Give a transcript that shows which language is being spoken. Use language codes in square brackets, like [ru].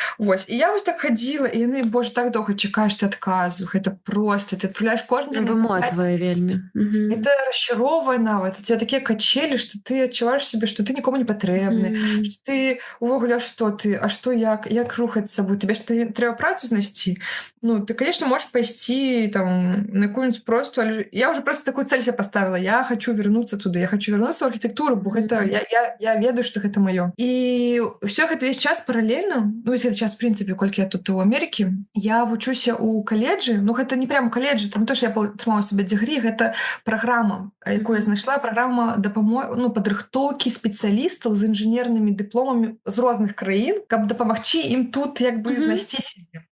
[be] Вось. І я вось так хадзіла, і яны, боже, так доўга чакаеш ты адказу. Гэта просто, ты адпраўляеш кожны дзень. Выматвае вельмі. Это расчароўвае нават. У тебя такія качелі, што ты адчуваеш сябе, што ты нікому не патрэбны, што ты увогуле, што ты, а што як рухаць з сабой? Тебе ж трэба працу знайсці. [ru] Ты, конечно, можешь пайсці там на какую-нибудь простую, але я уже просто такую цель себе поставила. Я хочу вернуться туда, я хочу вернуться в архитектуру, бо гэта, я ведаю, что гэта моё. [be] И все гэта весь час параллельно, весь этот час, в принципе, колькі я тут у Америке, я вучуся у каледжы, гэта не прямо каледжы, это не то, что я атрымала себе дэгрі, гэта праграма, якую я знайшла, праграма падрыхтоўкі спецыялістаў з інжынернымі дыпломамі з розных краін, каб дапамагчы ім тут як бы знайсці сябе.